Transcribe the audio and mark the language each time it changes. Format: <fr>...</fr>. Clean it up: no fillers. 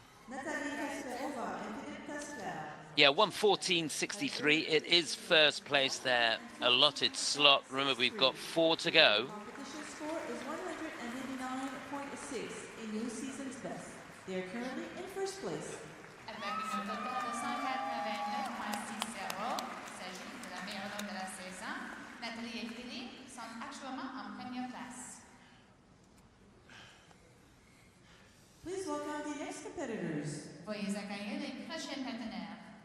<en>Tesarova and Taschler. Yeah, 114.63. It is first place there, allotted slot. Remember, we've got 4 to go. Competition score is 189.6, a new season's best. They are currently in first place.</en> <fr>Avec une note totale de 189.60, il s'agit de la meilleure note de la saison. Nathalie et Philippe sont actuellement en première place.</fr> <en>Please welcome the next competitors.</en> <fr>Veuillez accueillir les prochains partenaires.</fr>